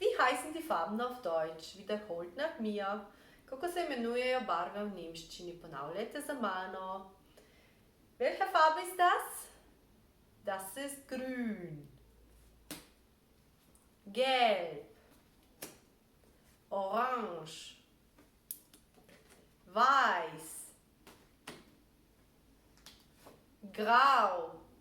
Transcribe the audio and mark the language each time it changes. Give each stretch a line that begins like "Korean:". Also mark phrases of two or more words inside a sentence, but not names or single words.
German: heißen die Farben auf Deutsch? Wiederholt nach mir.
Slovenian: Kako se imenujejo barve v nemščini? Ponavljajte za mano.
German: Welche Farbe ist das? Das ist grün. Gelb. Orange. Weiß. Grau.